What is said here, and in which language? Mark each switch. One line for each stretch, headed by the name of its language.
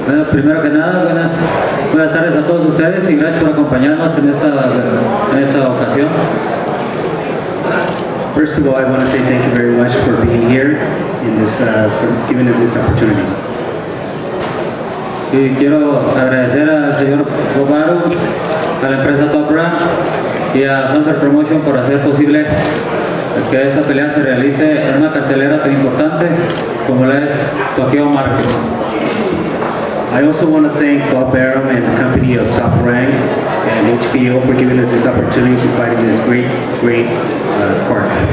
Spanish: primero que nada, buenas tardes a todos ustedes y gracias por acompañarnos en esta ocasión.
English: First of all, I want to say thank you very much for being here in this, for giving us this opportunity.
Spanish: Y quiero agradecer al señor Arum, a la empresa Top Rank y a Sunset Promotion por hacer posible que esta pelea se realice en una cartelera tan importante como la es Micheal Marquez.
English: I also want to thank Bob Arum and the company of Top Rank and HBO for giving us this opportunity to fight in this great card.